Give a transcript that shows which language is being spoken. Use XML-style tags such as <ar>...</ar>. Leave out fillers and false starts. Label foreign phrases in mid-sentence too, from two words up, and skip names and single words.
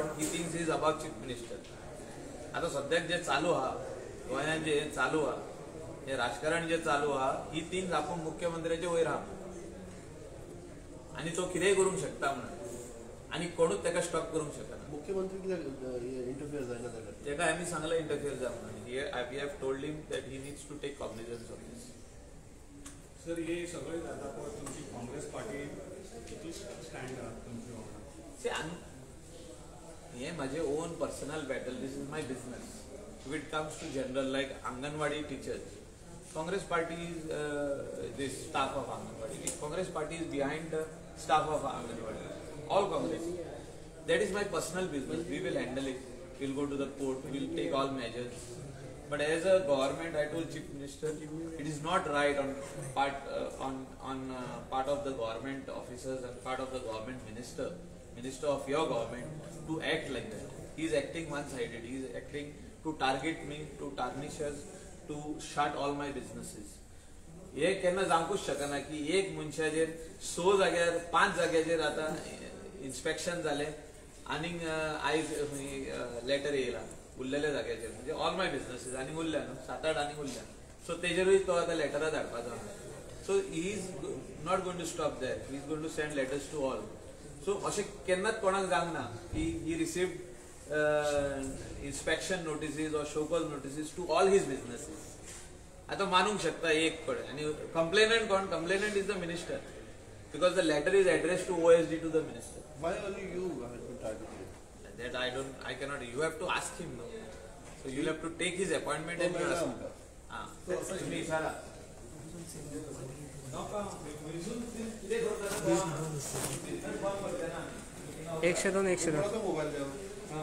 <en>He thinks is above Chief Minister.</en> <kok>आतां सद्याक जे चालू आहा गोंयांत जे चालू आहा हे राजकारण जे चालू आहा</kok> <en>he thinks</en> <kok>आपूण मुख्यमंत्र्याचे वयर आहा आनी तो कितेंय करूंक शकता म्हणून आनी कोणूच ताका स्टॉप करूंक शकना. मुख्यमंत्री इंटरफियर जायना जाल्यार ताका आमी सांगलें इंटरफियर जावंक ना.</kok> <en>We have told him that he needs to take cognizance of this.</en> <kok>सर हे सगळे जाता पळय तुमची काँग्रेस पार्टी कितली स्टँड आहा तुमच्या वांगडा? हे म्हाजे</kok> <en>own personal battle. This is my business. If it comes to general like Anganwadi teachers, Congress party is the staff of Anganwadi. Congress party is behind the staff of Anganwadi. All Congress. That is my personal business. We will handle it. We'll go to the court. We'll take all measures. But as a government, I told Chief Minister, it is not right on part of the government officers and part of the government minister of your government to act like that. He is acting one-sided. He is acting to target me, to tarnish us, to shut all my businesses.</en> <kok>हे केन्ना जावंकूच शकना की एक मनशाचेर 6 जाग्यार 5 जाग्याचेर आतां इन्स्पेक्शन जालें आनीक आयज लेटर येयला उरलेल्या जाग्याचेर म्हणजे</kok> <en>all my businesses</en> <kok>आनी उरल्या न्हू 7-8 आनी उरल्या. सो तेजेरूय तो आतां लेटरां धाडपाचो आहा.</kok> <en>So he is not going to stop there. He is going to send letters to all. सो</en> <kok>अशें केन्नाच कोणाक जावंक ना की</kok> <en>he received inspection notices or show cause notices to all his businesses.</en> <kok>आता मानूंक शकता एक कडेन आनी कंप्लेनंट कोण?</kok> <en>complainant is the minister because the letter is addressed to OSD to the minister. Why only you have been targeted? That I cannot. You have to ask him now. So you'll have to take his appointment and you ask him.</en> <kok>तुम्ही विचारा. एकशे दोन मोबाईल द्या.</kok>